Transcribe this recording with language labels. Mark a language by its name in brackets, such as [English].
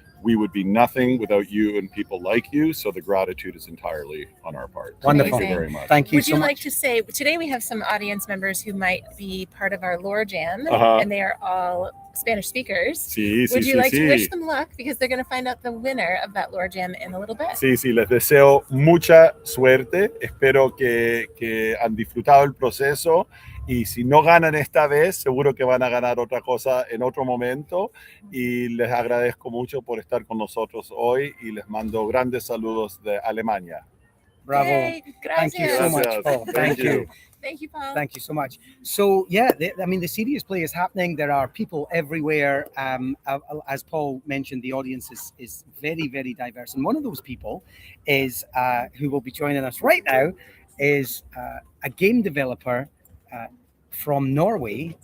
[English] We would be nothing without you and people like you. So the gratitude is entirely on our part. Wonderful. Thank you very much. Thank you so much. Would you like to say, today we have some audience members who might be part of our Lore Jam, and they are all Spanish speakers. Would you like to wish them luck? Because they're going to find out the winner of that Lore Jam in a little bit. [Spanish] Sí, les deseo mucha suerte. Espero que han disfrutado el proceso. Y si no ganan esta vez, seguro que van a ganar otra cosa en otro momento. Y les agradezco mucho por estar con nosotros hoy y les mando grandes saludos de Alemania. [English] Bravo. Yay, thank you so much, Paul. Thank you. Thank you, Paul. Thank you so much. So, the Serious Play is happening. There are people everywhere. As Paul mentioned, the audience is very, very diverse. And one of those people is who will be joining us right now is a game developer from Norway.